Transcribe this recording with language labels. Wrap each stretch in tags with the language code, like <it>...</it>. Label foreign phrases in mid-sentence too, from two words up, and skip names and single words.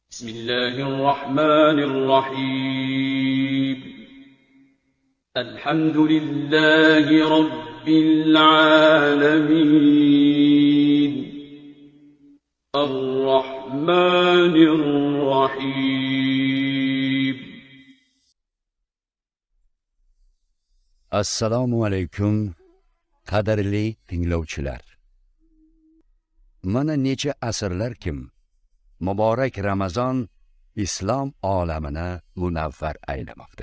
<ar>بسم الله الرحمن الرحيم الحمد لله رب العالمين الرحمن الرحيم. السلام عليكم,</ar> <uz>qadrli tinglovchilar. Mana necha asrlarkim muborak Ramazon islom olamini munavvar aylamoqda.</uz>